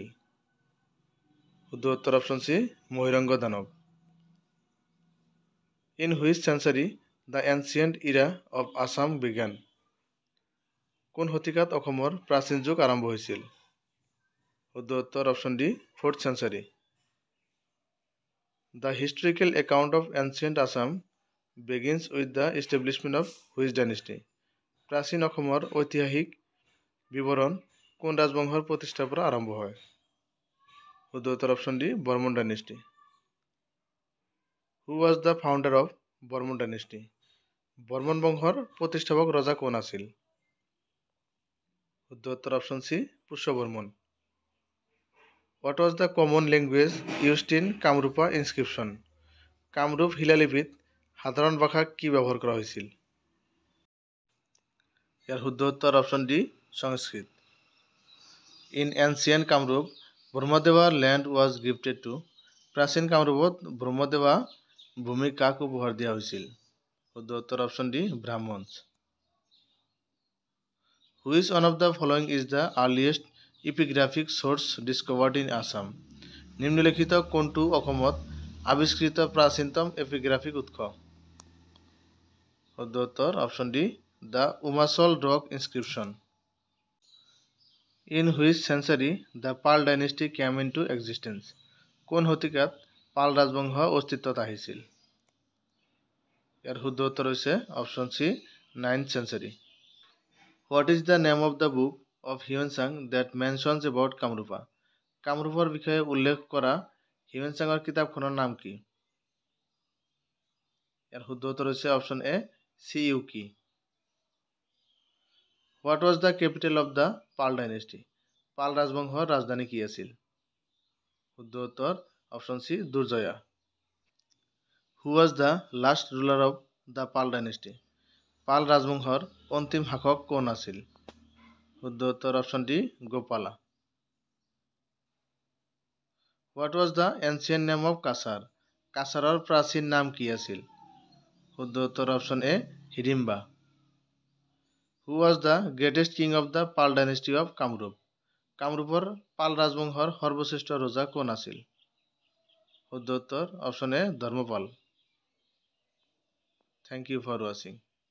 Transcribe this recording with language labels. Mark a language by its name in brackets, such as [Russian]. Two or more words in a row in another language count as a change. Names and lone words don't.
[Assamese] শুদ্ধ উত্তৰ [English] option C [Assamese] মহিৰংগ দানৱ। [English] In which century the ancient era of Assam began. [Assamese] কোন শতিকাত অসমৰ প্ৰাচীন যুগ আৰম্ভ হৈছিল? শুদ্ধ উত্তৰ [English] option D 4th century. The historical account of ancient Assam begins with the establishment of which dynasty? [Assamese] প্ৰাচীন অসমৰ ঐতিহাসিক বিৱৰণ কোন ৰাজবংশৰ প্ৰতিষ্ঠাৰ পৰা আৰম্ভ হয়? শুদ্ধ উত্তৰ [English] option D Barman dynasty. Who was the founder of Barman dynasty? [Assamese] বৰ্মন বংশৰ প্ৰতিষ্ঠাপক ৰজা কোন আছিল? শুদ্ধ উত্তৰ [English] option C [Assamese] পুষ্যবৰ্মন। [English] What was the common language used in কামৰূপা inscription? [Assamese] কামৰূপ শিলালিপিত সাধাৰণ ভাষাক কি ব্যৱহাৰ কৰা হৈছিল? ইয়াৰ শুদ্ধ উত্তৰ [English] option D [Assamese] সংস্কৃত। [English] In ancient Kamrup Brahmadeva land was gifted to. [Assamese] প্ৰাচীন কামৰূপত ব্ৰহ্মদেৱা ভূমি কাক উপহাৰ দিয়া হৈছিল? শুদ্ধ উত্তৰ [English] option D [Assamese] ব্ৰাহ্মণ। [English] Which one of the following is the earliest epigraphic source discovered in Assam? [Assamese] নিম্নলিখিত কোনটো অসমত আৱিষ্কৃত প্ৰাচীনতম এপিগ্ৰাফিক উৎস? শুদ্ধ উত্তৰ [English] option D the Umachal rock inscription. In which century the Pal dynasty came into existence. [Assamese] কোন শতিকাত পাল ৰাজবংশ অস্তিত্বত আহিছিল? ইয়াৰ শুদ্ধ উত্তৰ হৈছে [English] option C 9th century. What is the name of the book of Huensang that mentions about কামৰূপা? [Assamese] কামৰূপৰ বিষয়ে উল্লেখ কৰা হিউৱেনচাঙৰ কিতাপখনৰ নাম কি? ইয়াৰ শুদ্ধ উত্তৰ হৈছে [English] option A [Assamese] চিইউকি। [English] What was the capital of the Pal dynasty? [Assamese] পাল ৰাজবংশৰ ৰাজধানী কি আছিল? শুদ্ধ উত্তৰ [English] option C [Assamese] দুৰ্জয়া। [English] Who was the last ruler of the Pal dynasty? [Assamese] পাল ৰাজবংশৰ অন্তিম শাসক কোন আছিল? শুদ্ধ উত্তৰ [English] option D গোপালা। What was the ancient name of কাছাৰ? [Assamese] কাছাৰৰ প্ৰাচীন নাম কি আছিল? শুদ্ধ উত্তৰ [English] option A [Assamese] হিড়িম্বা। [English] Who was the greatest king of the পাল dynasty of কামৰূপ? [Assamese] কামৰূপৰ পাল ৰাজবংশৰ সৰ্বশ্ৰেষ্ঠ ৰজা কোন আছিল? শুদ্ধ উত্তৰ [English] option A [Assamese] ধৰ্মপাল। [English] Thank you for watching.